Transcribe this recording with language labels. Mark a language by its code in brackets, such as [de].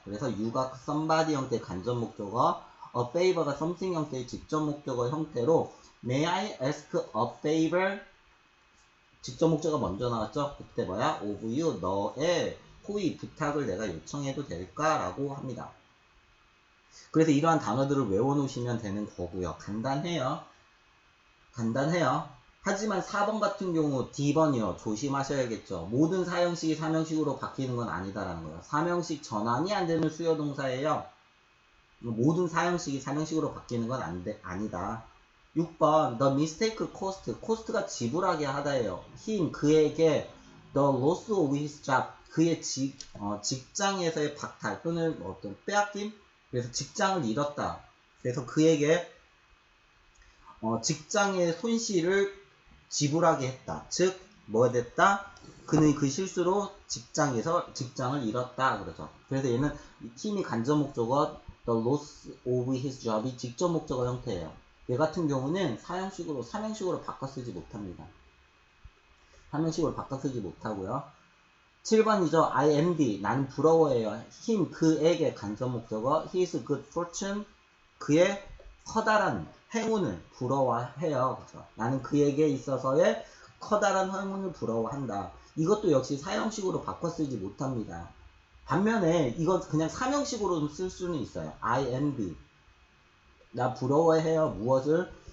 [ko] 그래서 you가 somebody 형태의 간접목적어, a favor가 something 형태의 직접목적어 형태로 [en] May I ask a favor? [ko] 직접목적어가 먼저 나왔죠. 그때 뭐야? [en] of you, [ko] 너의 호의, 부탁을 내가 요청해도 될까? 라고 합니다. 그래서 이러한 단어들을 외워놓으시면 되는 거고요. 간단해요. 하지만 4번 같은 경우 D번이요. 조심하셔야겠죠. 모든 사형식이 삼형식으로 바뀌는 건 아니다라는 거예요. 삼형식 전환이 안 되는 수요동사예요. 모든 사형식이 삼형식으로 바뀌는 건 아니다. [en] 6번 The mistake cost. [ko] cost가 지불하게 하다예요. [en] him, [ko] 그에게 [en] the loss of his job. [ko] 그의 직장에서의 박탈 또는 어떤 빼앗김? 그래서 직장을 잃었다. 그래서 그에게 직장의 손실을 지불하게 했다. 즉, 뭐 됐다? 그는 그 실수로 직장에서 직장을 잃었다. 그러죠. 그래서 얘는 힘이 간접 목적어 the loss of his job이 직접 목적어 형태예요. 얘 같은 경우는 삼형식으로 바꿔 쓰지 못합니다. 삼형식으로 바꿔 쓰지 못하고요. 7번이죠. [en] I envy. [ko] 나는 부러워해요. [en] him, [ko] 그에게 간접 목적어 [en] his good fortune. [ko] 그의 커다란 행운을 부러워해요. 그렇죠? 나는 그에게 있어서의 커다란 행운을 부러워한다. 이것도 역시 사형식으로 바꿔 쓰지 못합니다. 반면에 이건 그냥 삼형식으로 쓸 수는 있어요. [en] I envy. [ko] 나 부러워해요. 무엇을?